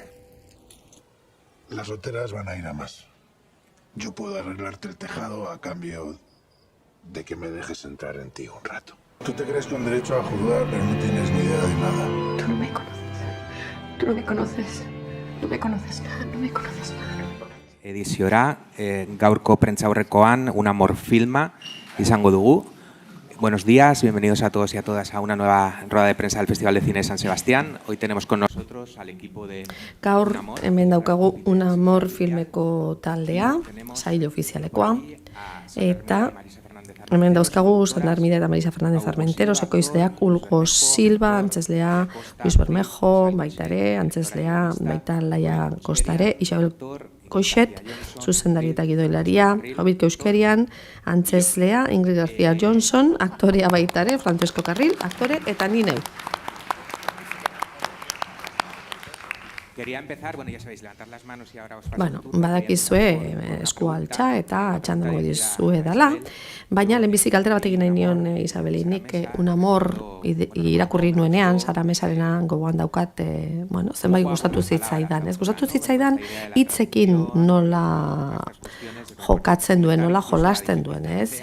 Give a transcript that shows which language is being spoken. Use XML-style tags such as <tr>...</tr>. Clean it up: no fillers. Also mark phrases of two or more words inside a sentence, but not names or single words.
<es>Las solteras van a ir a más. Yo puedo arreglarte el tejado a cambio de que me dejes entrar en ti un rato. Tú te crees con derecho a juzgar, pero no tienes ni idea de nada. Tú no me conoces. Tú no me conoces. No me conoces nada. No me conoces nada.</es> <eu>Ediziora, gaurko prentsaurrekoan un amor filma izango dugu.</eu> <es>Buenos días, bienvenidos a todos y a todas a una nueva rueda de prensa del Festival de Cine de San Sebastián. Hoy tenemos con nosotros al equipo de...</es> <eu>Gaur, hemen daukagu Un Amor filmeko taldea, sail ofizialekoa, eta hemen dauzkagu Sandar Mide eta Marisa Fernández Armenteros, ekoizleak Ulgo Silva, antzeslea Luis Bermejo, baita ere, antzeslea baita Laia Kostare, Isabel Koixet, zuzendari eta gidoilaria, Jobit Euskerian, antzeslea Ingrid García Johnson, aktorea baita ere, Francesco Carril, aktore, eta ni neu.</eu> <es>Quería empezar, bueno, ya sabéis, levantar las manos y ahora os paso</es> <eu>Bueno, badakizue esku altxa eta txandango dizue dela, baina lehenbizik galdera bat egin nahi nion Isabeli, nik Un Amor irakurri nuenean, Sara Mesarena gogoan daukat, bueno, zenbait gustatu zitzaidan. Ez gustatu zitzaidan hitzekin nola jokatzen duen, nola jolasten duen, ez?</eu>